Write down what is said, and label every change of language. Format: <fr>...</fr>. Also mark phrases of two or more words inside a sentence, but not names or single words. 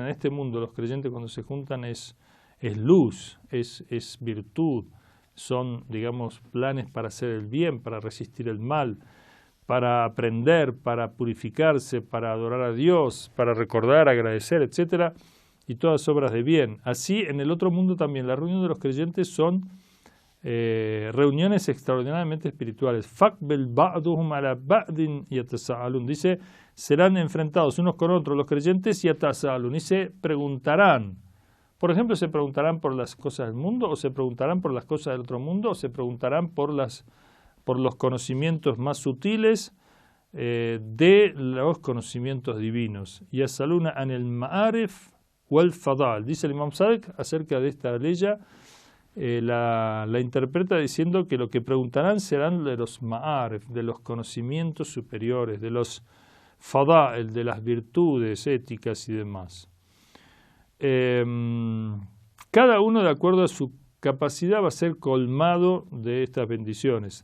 <es>En este mundo los creyentes cuando se juntan es luz, es virtud, son, digamos, planes para hacer el bien, para resistir el mal, para aprender, para purificarse, para adorar a Dios, para recordar, agradecer, etcétera, y todas obras de bien. Así, en el otro mundo también, la reunión de los creyentes son reuniones extraordinariamente espirituales.</es> <ar>فأقبل بعضهم على بعض يتساءلون.</ar> <es>Dice, serán enfrentados unos con otros los creyentes y yatasa'alun, y se preguntarán. Por ejemplo, se preguntarán por las cosas del mundo, o se preguntarán por las cosas del otro mundo, o se preguntarán por los conocimientos más sutiles de los conocimientos divinos.</es> <ar>يسألون عن المعارف والفضل.</ar> <es>Dice el Imam Sadiq acerca de esta ley, la interpreta diciendo que lo que preguntarán serán de los ma'arif, de los conocimientos superiores, de los fadal, de las virtudes éticas y demás. Cada uno, de acuerdo a su capacidad, va a ser colmado de estas bendiciones.</es>